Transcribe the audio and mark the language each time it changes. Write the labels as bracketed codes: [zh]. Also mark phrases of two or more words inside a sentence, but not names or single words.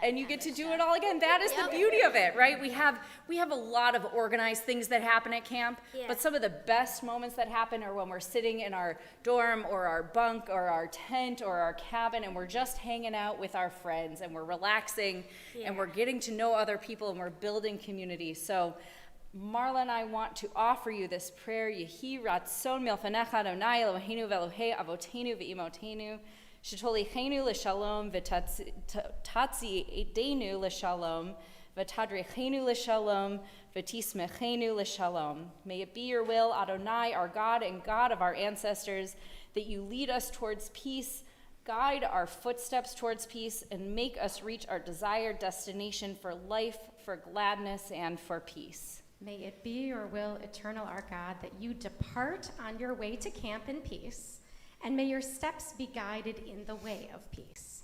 [en] And you get to do it all again. That is the beauty of it, right? We have a lot of organized things that happen at camp, but some of the best moments that happen are when we're sitting in our dorm or our bunk or our tent or our cabin and we're just hanging out with our friends and we're relaxing and we're getting to know other people and we're building community. So Marla and I want to offer you this prayer. [he] יהי רצון מלפניך אדוני אלוהינו ואלוהי אבותינו ואמותינו שתוליכנו לשלום ותצעידנו לשלום ותדריכנו לשלום ותשמחנו לשלום. [en] May it be your will, Adonai, our God and God of our ancestors, that you lead us towards peace, guide our footsteps towards peace, and make us reach our desired destination for life, for gladness, and for peace. May it be your will, eternal our God, that you depart on your way to camp in peace, and may your steps be guided in the way of peace.